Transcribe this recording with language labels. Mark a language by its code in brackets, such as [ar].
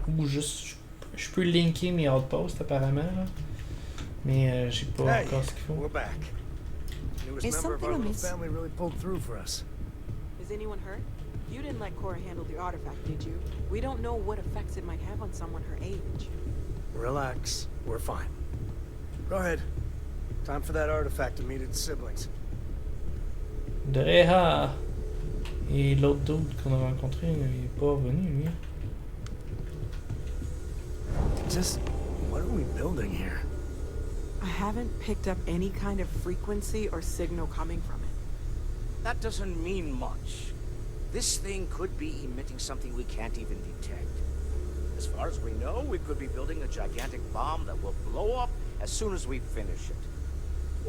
[fr] Ou juste, je peux linker mes outposts apparemment, là. Mais j'ai pas encore ce qu'il faut. [en] We're back. Newest member of our little family really pulled through for us. Is anyone hurt? You didn't let Cora handle the artifact, did you? We don't know what effects it might have on someone her age. Relax. We're fine. Go ahead. Time for that artifact to meet its siblings. Dreha! [fr] Et l'autre dude qu'on a rencontré, il est pas revenu, lui. [en] Just, what are we building here? I haven't picked up any kind of frequency or signal coming from it. That doesn't mean much. This thing could be emitting something we can't even detect. As far as we know, we could be building a gigantic bomb that will blow up as soon as we finish it.